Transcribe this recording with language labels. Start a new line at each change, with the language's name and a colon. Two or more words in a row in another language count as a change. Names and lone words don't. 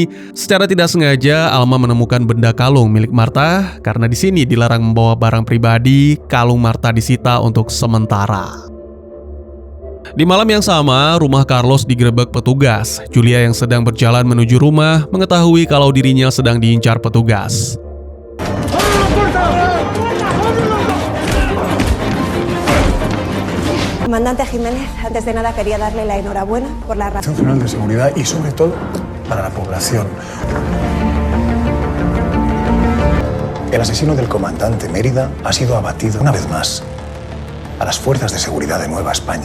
Indonesian: Secara tidak sengaja, Alma menemukan benda kalung milik Marta karena di sini dilarang membawa barang pribadi. Kalung Marta disita untuk sementara. Di malam yang sama, rumah Carlos digerebek petugas. Julia yang sedang berjalan menuju rumah mengetahui kalau dirinya sedang diincar petugas.
Spanish: Comandante Jiménez, antes de nada quería darle la enhorabuena por la Dirección General de Seguridad y sobre todo para la población. El asesino del comandante Mérida ha sido abatido una vez más a las fuerzas de seguridad de Nueva España.